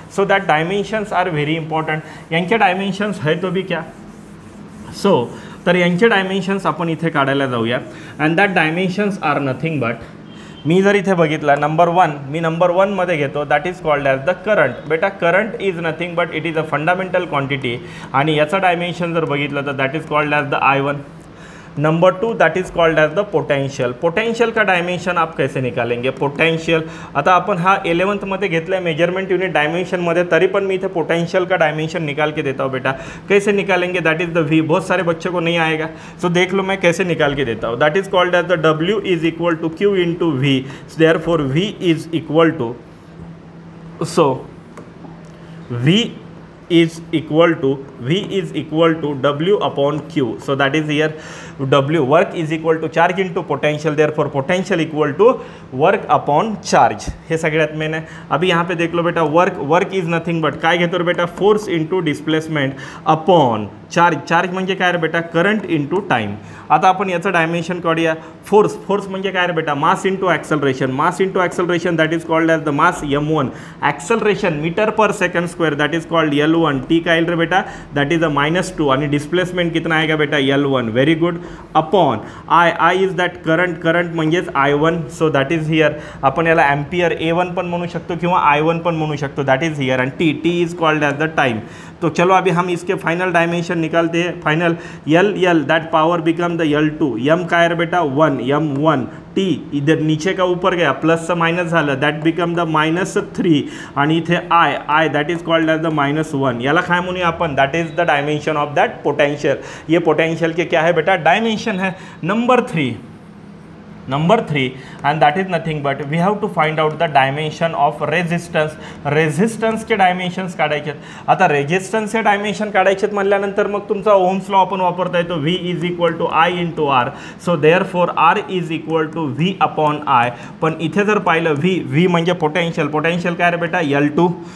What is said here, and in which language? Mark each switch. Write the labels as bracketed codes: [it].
[en] So that dimensions are very important. [mr] यांचे dimensions [hi] है तो भी क्या, [mr] सो तर यांचे डायमेन्शन्स आपण इथे काढायला जाऊया. [en] and that dimensions are nothing but, [mr] मी जर इथे बघितला नंबर 1, मी नंबर 1 मध्ये घेतो, [en] That is called as the current. बेटा current is nothing but it is a fundamental quantity [mr] आणि याचा डायमेन्शन जर बघितलं तर [en] That is called as the I1. Number 2 that is called as the potential. [hi] Potential का dimension आप कैसे निकालेंगे, [mr] पोटेंशियल आता आपण हा 11th मध्ये घेतला मेजरमेंट यूनिट डायमेंशन मध्ये, तरी पण मी इथे [hi] पोटेंशियल का डायमेंशन निकाल के देता हूँ बेटा. कैसे निकालेंगे, [en] That is the V. [hi] बहुत सारे बच्चों को नहीं आएगा, सो देख लो मैं कैसे निकाल के देता हूँ. [en] That is called as the W is equal to Q into V. Therefore V is equal to, so V is equal to W upon Q. So that is here W, work is equal to charge into potential, therefore potential equal to work upon charge. [mr] हे सगळ्यात main आहे. [hi] अभी यहाँ पे देख लो बेटा, [en] work is nothing but [mr] काय घेतो रे बेटा, [en] Force into displacement upon charge. [mr] Charge म्हणजे काय रे बेटा, करंट इंटू टाइम. आता आपण याचं डायमेन्शन काढूया. फोर्स म्हणजे काय रे बेटा, mass into acceleration. [en] Mass into acceleration that is called as the mass m1. Acceleration metre per second square that is called L1. [mr] T काय रे बेटा, [en] that is a -2 [mr] आणि डिस्प्लेसमेंट [hi] कितना आएगा बेटा, [mr] L1. [en] Very good. Upon I is that current म्हणजेच I1. So that is here [mr] आपण याला ampere A1 पण म्हणू शकतो किंवा I1 पण म्हणू शकतो, दॅट इज हियर. [en] आणि T is called as the time. [hi] तो चलो अभी हम इसके फाइनल डायमेंशन निकालते हैं. [en] Final L that power become the L2. [hi] M का है बेटा 1, [en] M1. [hi] T इधर नीचे का ऊपर गया, [mr] प्लस से माइनस झालं, [en] That become the -3. आणि इथे I that is called as the -1. [mr] याला काय म्हणूया आपण, [en] That is the dimension of that potential. [hi] ये पोटेंशियल के क्या है बेटा, डायमेंशन है. [mr] Number 3 [en] and that is nothing but we have to find out the dimension of resistance. [mr] Resistance K dimensions काढायचे. आता रेजिस्टन्सचे डायमेन्शन काढायचे म्हणल्यानंतर मग तुमचा ओहम्स लॉ आपण वापरता येतो. [en] V is equal to I into R. So therefore R is equal to V upon I. [mr] पण इथे जर पाहिलं V म्हणजे पोटेंशियल काय रे बेटा, L2.